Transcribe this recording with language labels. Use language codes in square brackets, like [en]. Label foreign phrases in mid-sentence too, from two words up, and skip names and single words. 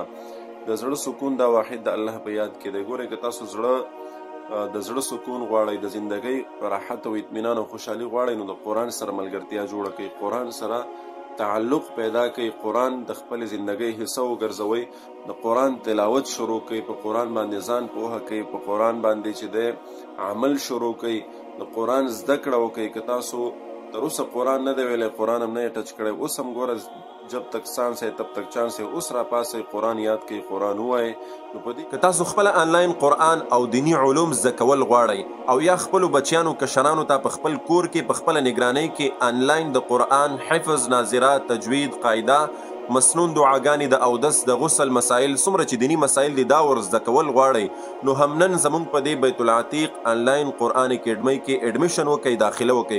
[ps] د زړه سکون دا واحد د الله په یاد کې دی. ګورئ که تاسو د زړه سکون غواړئ، د زندګۍ راحت او اطمینان او خوشحالي غواړئ، نو د قرآن سره ملګرتیا جوړه کړئ، قرآن سره تعلق پیدا کړئ، قرآن د خپلې زندګۍ حصه وګرځوئ، د قرآن تلاوت شروع کړئ، په قرآن باندې ځان پوهه کړئ، په قرآن باندې چې دی عمل شروع کړئ، د قرآن زده کړه وکړئ. که تاسو تر اوسه قرآن نه دی ویلی، قرآن هم نه یې ټچ کړی، اوس هم ګوره [ur] جب تک سانس ہے تب تک چانس ہے، [ps] اوس را پاسئ قرآن یاد کړئ، قرآن ووایئ. نو په دې که تاسو خپله آنلاین قرآن او دیني علوم زده کول غواړئ او یا خپلو بچیانو کشرانو ته په خپل کور کې په خپله نګرانۍ کې آنلاین د قرآن حفظ، ناظره، تجوید، قاعده، مسنون دعاګانې، د اودس، د غسل مسایل، څومره چې دیني مسایل دي دا ور زده کول غواړئ، نو همنن زموږ په دې بیت العتیق آنلاین قرآن اکیډمۍ کې ایډمیشن وکړئ، داخله وکړئ.